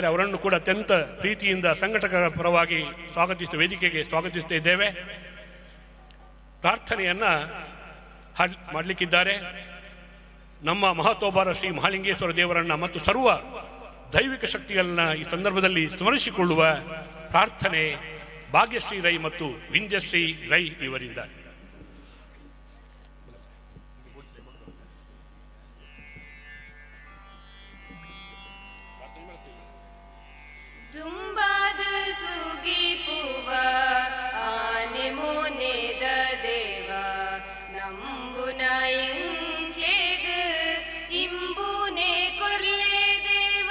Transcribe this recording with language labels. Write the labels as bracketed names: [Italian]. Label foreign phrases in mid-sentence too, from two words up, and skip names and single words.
[Kannada] ಅವರನ್ನು ಕೂಡ ಅತ್ಯಂತ ಪ್ರೀತಿಯಿಂದ ಸಂಘಟಕರ ಪರವಾಗಿ ವೇದಿಕೆಗೆ ಸ್ವಾಗತಿಸ್ತಾ ಇದ್ದೇವೆ. ಪ್ರಾರ್ಥನೆಯನ್ನ ಮಾಡಲಿಕ್ಕಿದ್ದಾರೆ. ನಮ್ಮ ಮಹತೋಬಾರ ಶ್ರೀ ಮಹಾಲಿಂಗೇಶ್ವರ ದೇವರನ್ನ ಮತ್ತು ಸರ್ವ ದೈವಿಕ ಶಕ್ತಿಗಳನ್ನ ಈ ಸಂದರ್ಭದಲ್ಲಿ ಸ್ಮರಿಸಿಕೊಳ್ಳುವ ಪ್ರಾರ್ಥನೆ ಭಾಗ್ಯಶ್ರೀ ರೈ ಮತ್ತು ವಿಂಧ್ಯಶ್ರೀ ರೈ ಇವರಿಂದ. [Tulu] ತುಂಬಾದ ಸುಗಿ ಪೂವ ಆನೆ ಮೋನೆದ ದೇವ ನಂಬುನ ಇಂಕ್ಲೇಗ ಇಂಬುನೆ ಕೊರ್ಲೆ ದೇವ.